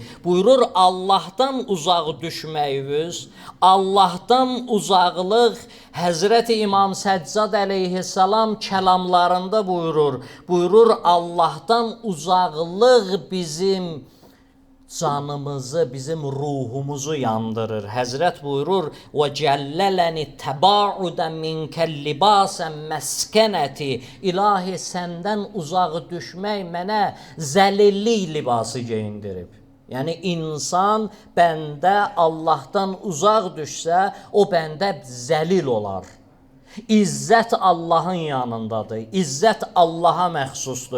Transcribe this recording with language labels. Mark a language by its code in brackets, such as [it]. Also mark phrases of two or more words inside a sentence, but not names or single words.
[az] Buyurur, Allahdan uzaq düşməyiniz, Allahdan uzaqlıq Həzrəti İmam Səccad əleyhissalam kəlamlarında buyurur. Buyurur, Allahdan uzaqlıq bizim canımızı, bizim ruhumuzu yandırır. Həzrət buyurur, [ar] وَجَلَّلَنِ تَبَاعُدًا مِنْكَ اللِّبَاسًا مَسْكَنَةِ [az] İlahi, səndən uzaq düşmək mənə zəlillik libası geyindirib. Yəni, insan bəndə Allahdan uzaq düşsə, o bəndə zəlil olar. İzzət Allahın yanındadır. İzzət Allaha məxsusdur.